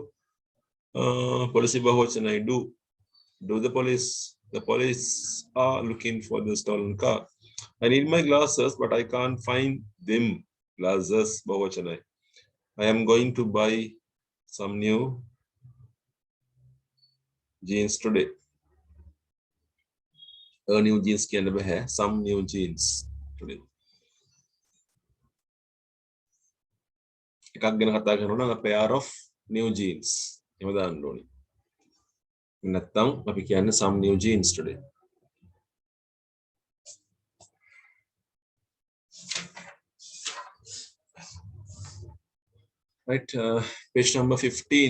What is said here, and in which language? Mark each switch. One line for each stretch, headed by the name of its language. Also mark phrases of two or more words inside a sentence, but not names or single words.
English: Police Bahuvachanai do. Do the police are looking for the stolen car. I need my glasses, but I can't find them. Glasses, Bahuvachanai. I am going to buy some new jeans today. New jeans
Sinhala: කියන්න බෑ.
English: Some new jeans today.
Sinhala: එකක් ගැන කතා කරනවා නම්
English: a pair of new jeans.
Sinhala: එහෙම දාන්න ඕනේ. නැත්තම් අපි කියන්නේ
English: some new jeans today. Right, page number 15.